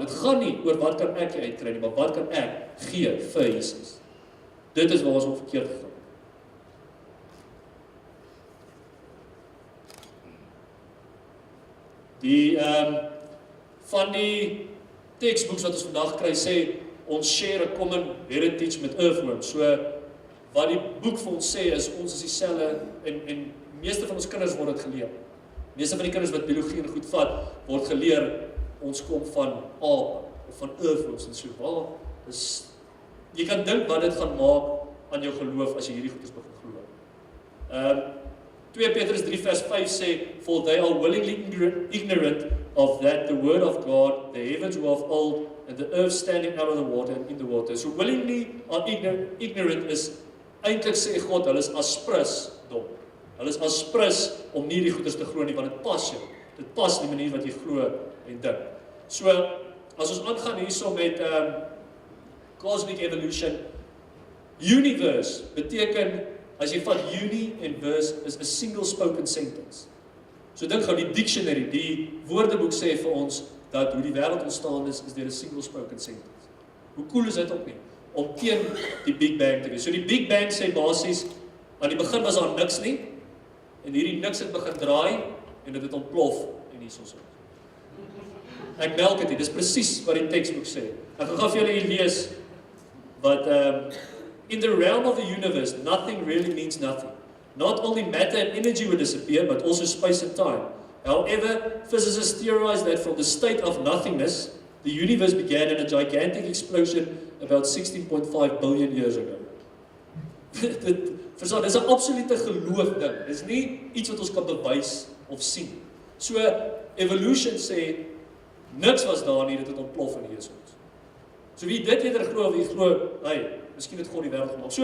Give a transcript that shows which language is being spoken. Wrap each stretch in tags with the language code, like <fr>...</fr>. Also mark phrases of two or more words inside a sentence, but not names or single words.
<af>Dit gaan nie oor wat kan ek uitkry nie, maar wat kan ek gee vir Jesus. Dit is waar ons op verkeerd gegaan. Van die textbooks wat ons vandag kry sê, ons</af> <en>share a common heritage</en> <af>met earthworms. So, wat die boek vir ons sê is, ons is dieselfde en meeste van ons kinders word dit geleer. Meeste van die kinders wat biologie en goed vat, word geleer, ons kom van ape, of van earthworms en so. Jy kan dink wat dit gaan maak aan jou geloof, as jy hierdie goedes begin glo. 2 Petrus 3 vers 5 sê,</af> <en>for they are willingly ignorant of that the word of God, the heavens were of old, and the earth standing out of the water and in the water.</en> <af>So</af> <en>willingly are ignorant is,</en> <af>eintlik sê God, hulle is aspris dom. Hulle is aspris om nie die goeders te glo nie, want dit pas jou. Dit pas die manier wat jy glo en dink. So, as ons aangaan hierso met</af> <en>cosmic evolution,</en> <af>universe beteken, as jy vat uni en verse,</af> <en>is a single spoken sentence.</en> <af>So dink gou, die dictionary, die woordeboek sê vir ons, dat hoe die wêreld ontstaan is deur 'n</af> <en>single spoken sentence.</en> <af>Hoe cool is dit ook nie? Om teen die Big Bang te wees. So die Big Bang sê basies, aan die begin was daar niks nie, en hierdie niks het begin draai, en dit het ontplof, en hier is. Ek melk dit nie, dis presies wat die textboek sê. Ek gaan vir julle hier lees, wat,</af> <en>in the realm of the universe, nothing really means nothing. Not only matter and energy will disappear, but also space and time. However, physicists theorize that from the state of nothingness, the universe began in a gigantic explosion about 16.5 billion years ago.</en> <af>Verstaan, dis 'n absolute geloof ding. Dis nie iets wat ons kan bewys of sien. So, evolution sê, niks was daar nie, dit het ontplof in Jesus. So wie dit eerder glo, wie glo, miskien het God die wêreld gemaak.</af>